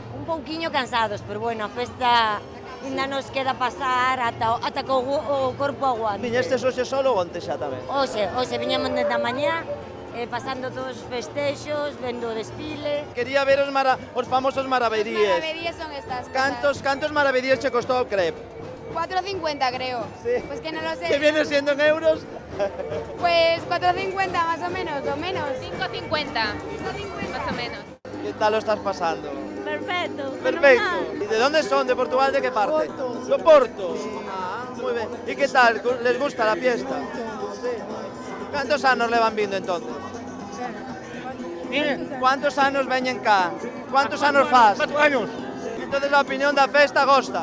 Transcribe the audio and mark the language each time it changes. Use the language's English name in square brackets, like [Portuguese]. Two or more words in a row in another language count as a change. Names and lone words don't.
[Galician] Un pouquiño cansados, pero bueno, a festa ainda nos queda pasar ata que o corpo aguante. Viñestes hoxe solo ou onte xa tamén? Hoxe viñamos desde a mañá, pasando todos os festexos, vendo o desfile. Quería ver os famosos maravedíes. Maravedíes son estas. Cantos maravedíes che costou o crepe? [Spanish] 4,50 creo. Sí. Pues que no lo sé. ¿Qué viene siendo en euros? Pues 4,50 más o menos, o menos. 5,50 más o menos. ¿Qué tal lo estás pasando? Perfecto. Perfecto. ¿Y de dónde son? ¿De Portugal? ¿De qué parte? De Porto. Ah, muy bien. ¿Y qué tal? ¿Les gusta la fiesta? Sí. [Galician] ¿Cuántos anos levan vindo entonces? ¿Cuántos anos veñen cá? ¿Cuántos anos faz? 4 anos. [Spanish] Entonces la opinión [Galician] da festa gosta?